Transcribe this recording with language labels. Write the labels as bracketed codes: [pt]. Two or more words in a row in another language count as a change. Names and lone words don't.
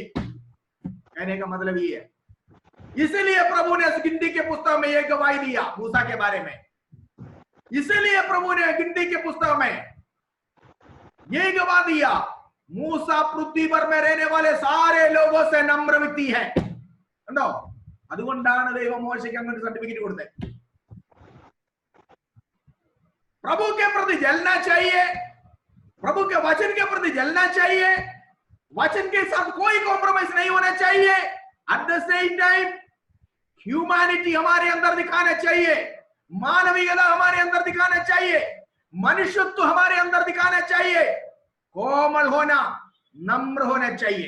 [hi] कहने का मतलब ये है। इसलिए प्रभु ने गिनती के पुस्तक में यह गवाही दिया मूसा के बारे में। इसलिए प्रभु ने गिनती के पुस्तक में यह गवाह दिया, मूसा पृथ्वी पर में रहने वाले सारे लोगों से नम्र व्यक्ति है। [ml] അതുകൊണ്ടാണ് ദൈവം മോശയ്ക്ക് അങ്ങനെ സർട്ടിഫിക്കറ്റ് കൊടുത്തത്। [hi] प्रभु के प्रति जलना चाहिए, प्रभु के वचन के प्रति जलना चाहिए, वचन के साथ कोई कॉम्प्रोमाइज नहीं होना चाहिए। [en] at the same time [hi] ह्यूमैनिटी हमारे अंदर दिखाना चाहिए, मानवीयता हमारे अंदर दिखाना चाहिए, मनुष्यत्व हमारे अंदर दिखाना चाहिए, कोमल होना, नम्र होना चाहिए।